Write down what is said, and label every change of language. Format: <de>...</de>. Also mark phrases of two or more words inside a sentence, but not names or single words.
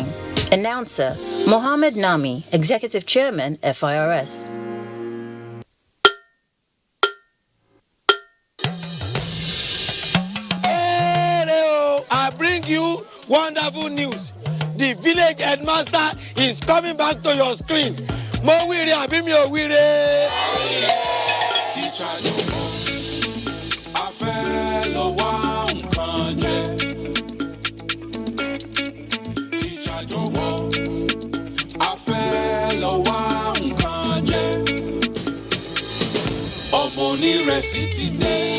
<en>Announcer, Mohammed Nami, Executive Chairman, FIRS. I bring you wonderful news. The village headmaster is coming back to your screen.</en> <yo>Mo wire abi mi o wire. Teacher no mo, a fẹ́ lọ wá nǹkan jẹ. Teacher jọ̀wọ́, a fẹ́ lọ wá nǹkan jẹ. Ọmọ onírẹsì ti dé.</yo>